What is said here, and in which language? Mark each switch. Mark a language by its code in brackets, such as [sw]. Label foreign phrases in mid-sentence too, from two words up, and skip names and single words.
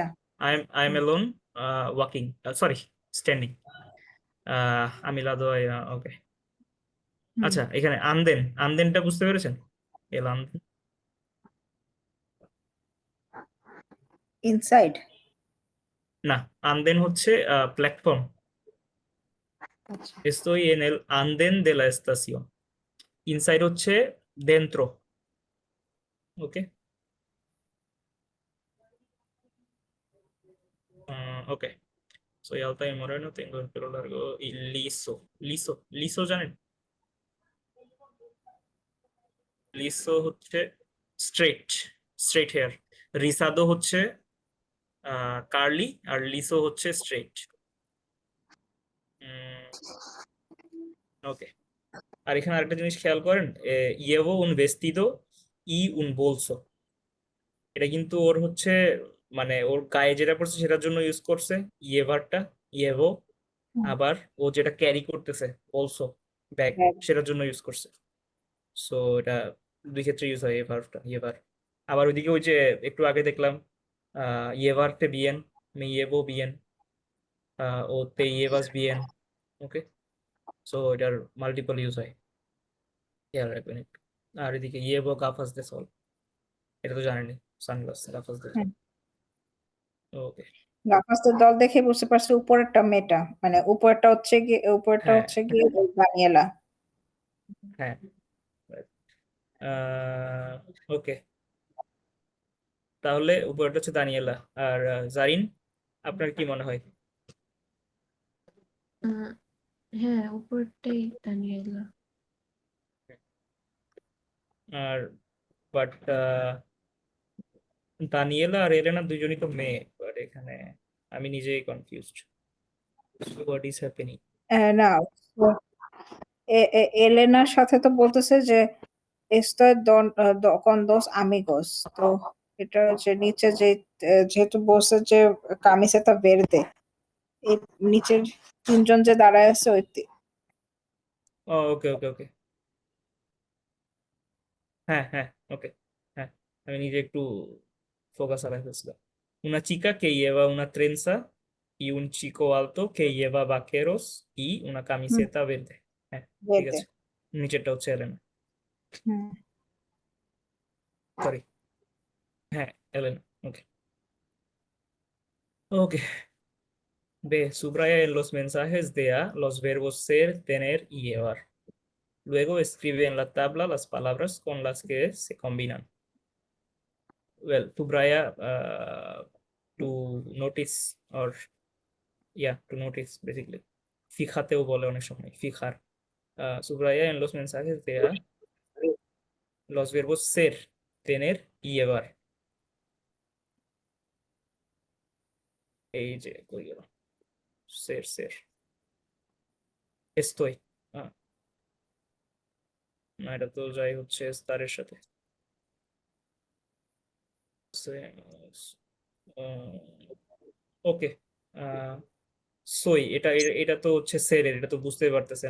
[en] I am alone walking, sorry, standing, [es] a mi lado, [en] ওকে। [bn] হুম আচ্ছা, এখানে আন্দেন, আন্দেনটা বুঝতে পেরেছেন? [es] el andén, [bn] ইনসাইড না, আন্দেন হচ্ছে প্ল্যাটফর্ম। আচ্ছা [es] Estoy en el andén de la estación. [bn] ইনসাইড হচ্ছে dentro. ওকে, ওকে। [es] Soy alta y moreno, tengo el pelo largo y liso. [bn] Liso, liso জানেন? লিসো হচ্ছে স্ট্রেট, [en] straight hair. [bn] রিসাদো হচ্ছে কার্লি, আর লিসো হচ্ছে স্ট্রেট। ওকে। আর এখানে আরেকটা জিনিস খেয়াল করেন, [es] llevo un vestido y un bolso, [bn] এটা কিন্তু ওর হচ্ছে মানে ওর গায়ে যেটা পড়ছে সেটার জন্য ইউজ করছে ইয়েভারটা, ইয়েভো। হুম, আবার ও যেটা ক্যারি করতেছে অলসো, ব্যাগ, ব্যাগ। সেটার জন্য ইউজ করছে। সো এটা দুই ক্ষেত্রে ইউজ হয় এই ভার্বটা, ইয়েভার। আবার ওইদিকে ওই যে একটু আগে দেখলাম [es] llevarte bien, me llevo bien, [bn] ও [es] te llevas bien, [bn] ওকে। সো এটার [en] multiple use [bn] হয়, খেয়াল রাখবেন একটু। আর এদিকে [es] llevo gafas de sol, [bn] এটা তো জানেনই, সানগ্লাস, [es] gafas de sol। [bn] হ্যাঁ ওকে। গাফাসের দল দেখে বুঝতে পারছি উপরেরটা মেটা, মানে উপরেরটা হ্যাঁ, হচ্ছে গিয়ে ওই দানিয়েলা। হ্যাঁ, ওকে, তাহলে উপরেরটা হচ্ছে দানিয়েলা। আর জারিন, আপনার কি মনে হয়? আহ, হ্যাঁ, উপরটাই দানিয়েলা। আর বাট দানিয়েলা আর এলেনা দুজনই তো মেয়ে, বাট এখানে আমি নিজেই কনফিউজড, [en] what is happening. [bn] না, এলেনার সাথে তো বলতেছে যে [es] estoy con dos amigos, [bn] তো এটা হচ্ছে নিচে যে যেহেতু বলছে যে [es] camiseta verde, [bn] এই নিচের তিনজন যে দাঁড়ায় আছে ওই ওকে ওকে ওকে, হ্যাঁ হ্যাঁ, ওকে, হ্যাঁ, আমি নিজে একটু ফোকাস হারাই ফেলছিলাম। [es] Una chica que lleva una trenza y un chico alto que lleva vaqueros y una [bn] হুম, [es] camiseta verde. [bn] হ্যাঁ, ঠিক ভেরদে। আছে, নিচেরটা হচ্ছে এলেনা, হুম, সরি, হ্যাঁ এলেনা, ওকে ওকে। [es] B. Subraya en los mensajes de A los verbos ser, tener y llevar. Luego escribe en la tabla las palabras con las que se combinan. [en] Well, subraya to notice or yeah, to notice basically. [bn] Fíjateও বলে অনেক সময়, [es] fijar. Subraya en los mensajes de A los verbos ser, tener y llevar. [bn] এই যে কই গেল, [es] ser, ser. Estoy. [bn] আহ, না, এটা তো যাই হচ্ছে স্টারের সাথে। ওকে, সই, এটা তো হচ্ছে সেরের, এটা তো বুঝতেই পারতেছেন।